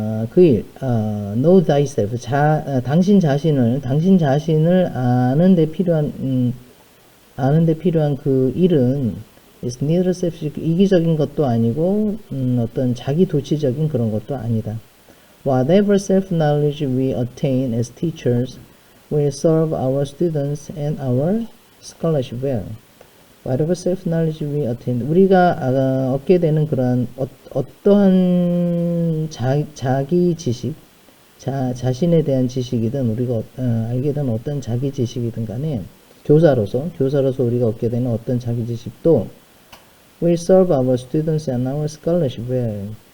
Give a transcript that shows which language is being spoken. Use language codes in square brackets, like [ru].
[ko] 그 일, know thyself, 당신 자신을 아는 데 필요한 그 일은 [en] is neither selfish, [ko] 이기적인 것도 아니고, 어떤 자기 도취적인 그런 것도 아니다. [en] Whatever self-knowledge we attain as teachers will serve our students and our scholarship well. Whatever self-knowledge we attain, [ko] 우리가 얻게 되는 그런 어떠한 자기 지식, 자신에 대한 지식이든 우리가 알게 되는 어떤 자기 지식이든 간에 교사로서 우리가 얻게 되는 어떤 자기 지식도 [en] will serve our students and our scholarship well.